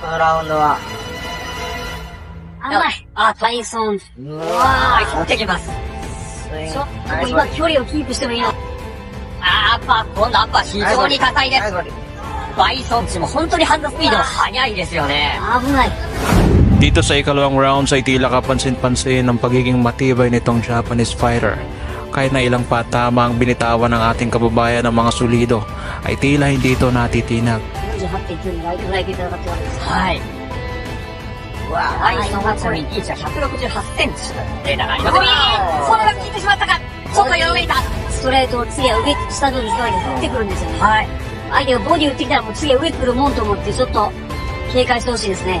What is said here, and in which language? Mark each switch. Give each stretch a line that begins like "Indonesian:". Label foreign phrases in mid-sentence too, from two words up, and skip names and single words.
Japanese: このラウンドは。甘い。バイソン。うわー、取ってきます。ちょっと今距離をキープしてもいいの。アッパー、今度アッパー非常に高いです。バイソンチも本当にハンドスピードが速いですよね。危ない。
Filipino: Dito sa ikalawang rounds ay tila kapansin-pansin ang pagiging matibay nitong
English: Japanese fighter.
Filipino: Kahit na ilang patama ang binitawan ng ating kababayan ng mga sulido, ay tila hindi ito natitinag.
Japanese: はい。バイソンはちなみにリーチは168センチ。データがあります。このが効いてしまったか。ちょっと弱めた。ストレートを次は上、下の後ろに振ってくるんですよね。はい。相手がボディ打ってきたらもう次は上来るもんと思ってちょっと警戒してほしいですね。